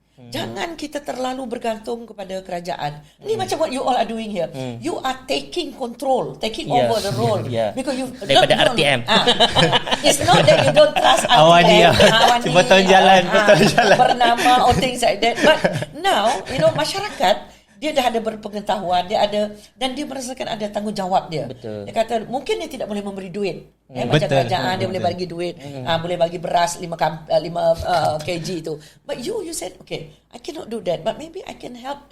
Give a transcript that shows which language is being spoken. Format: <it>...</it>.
<ms>Jangan kita terlalu bergantung kepada kerajaan. Ni macam</ms> <en>what you all are doing here. You are taking control, taking over the role. Because you</en> <ms>daripada RTM.</ms> <en>It's not that you don't trust RTM.</en> <ms>Awani betul jalan.</ms> <en>Bernama or things like that. But now,</en> <ms>masyarakat dia dah ada berpengetahuan, dia ada, dan dia merasakan ada tanggungjawab dia. Betul. Dia kata mungkin dia tidak boleh memberi duit. Macam kerajaan dia boleh bagi duit, boleh bagi beras 5 kg itu.</ms> <en>But you said, okay, I cannot do that, but maybe I can help.</en>